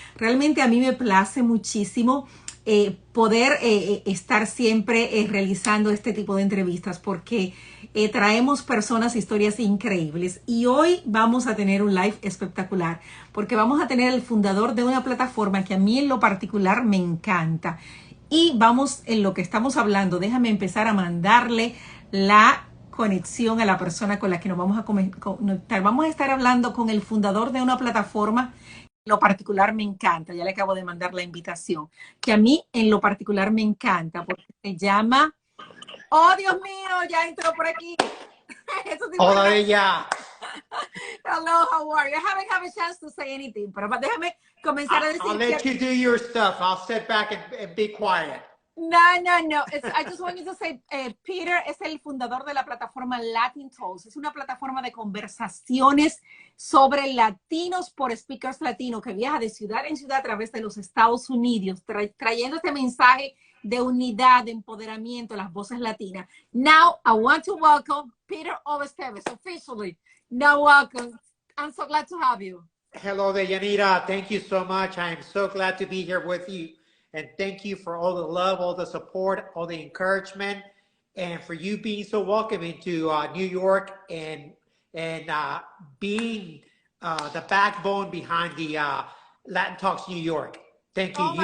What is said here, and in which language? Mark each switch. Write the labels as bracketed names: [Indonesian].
[Spanish] Realmente a mí me place muchísimo poder estar siempre realizando este tipo de entrevistas porque traemos personas, historias increíbles y hoy vamos a tener un live espectacular porque vamos a tener el fundador de una plataforma que a mí en lo particular me encanta y vamos en lo que estamos hablando, déjame empezar a mandarle la conexión a la persona con la que nos vamos a conectar. Vamos a estar hablando con el fundador de una plataforma en lo particular me encanta, ya le acabo de mandar la invitación, que a mí en lo particular me encanta, porque se llama, oh Dios mío, ya entró por aquí. Eso sí. Hola, Deya. [English] Hello, how are you? I haven't had a chance to say anything, [Spanish] pero déjame comenzar a decir [English] I'll let you do your stuff. I'll sit back and be quiet. No. I just wanted to say, [Spanish] Peter es el fundador de la plataforma Latintalks. Es una plataforma de conversaciones sobre latinos por speakers latinos que viaja de ciudad en ciudad a través de los Estados Unidos, trayendo este mensaje de unidad, de empoderamiento, las voces latinas. [English] Now, I want to welcome Peter ESTEVEZ officially. Now, welcome. I'm so glad to have you. Hello, Deyanira. Thank you so much. I am so glad to be here with you. And thank you for all the love, all the support, all the encouragement, and for you being so welcoming to New York and being the backbone behind the Latin Talks New York. Thank you.